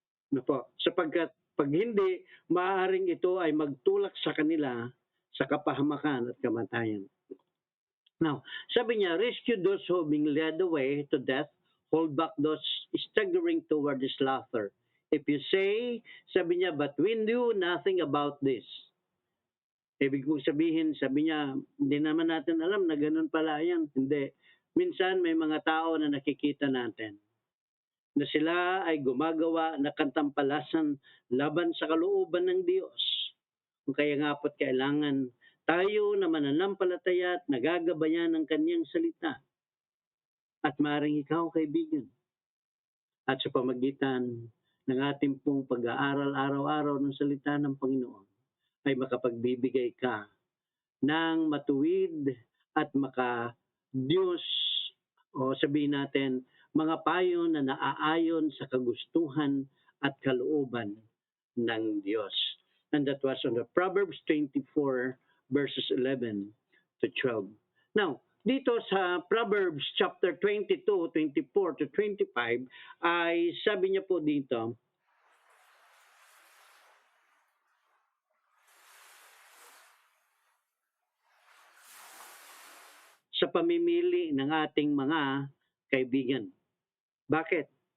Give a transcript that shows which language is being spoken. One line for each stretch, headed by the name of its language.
Filipino: Ano po, sapagkat pag hindi, maaaring ito ay magtulak sa kanila sa kapahamakan at kamatayan.
English: Now,
Filipino: sabi niya,
English: rescue those who being led away to death, hold back those staggering toward the slaughter. If you say,
Filipino: sabi niya,
English: but we knew nothing about this.
Filipino: Ibig kong sabihin, sabi niya, hindi naman natin alam na ganun pala yan. Hindi. Minsan may mga tao na nakikita natin na sila ay gumagawa na kantampalasan laban sa kalooban ng Diyos. Kung kaya nga po't kailangan tayo na mananampalataya at nagagabayan ng kanyang salita. At maaaring ikaw, kaibigan, at sa pamagitan ng ating pong pag-aaral araw-araw ng salita ng Panginoon, ay makapagbibigay ka ng matuwid at maka-Diyos o sabihin natin, mga payo na naaayon sa kagustuhan at kalooban ng Diyos.
English: And that was on the Proverbs 24 verses 11 to 12.
Filipino: Now, dito sa Proverbs chapter 22, 24 to 25 ay sabi niya po dito, sa pamimili ng ating mga kaibigan. Bakit?